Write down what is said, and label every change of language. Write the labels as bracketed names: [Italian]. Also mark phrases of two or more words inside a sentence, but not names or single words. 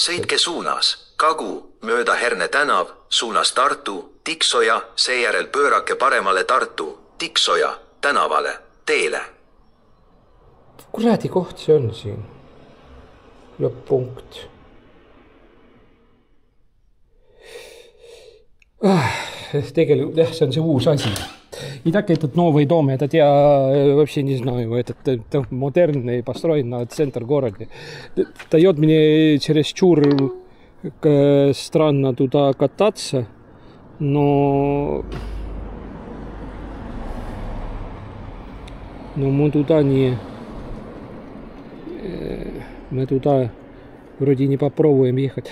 [Estonian] Sõitke suunas Kagu mööda Herne tänav, suunas Tartu, Tiksoja, seejärel pöörake paremale Tartu, Tiksoja tänavale, teele. Kuradi koht see on siin. Lõpp-punkt. Tegelikult, see on see uus asi. [Russian] И так этот новый дом, этот я вообще не знаю, это модерный, построен на центр города. Дает мне чересчур странно туда кататься, но мы туда мы туда вроде не попробуем ехать.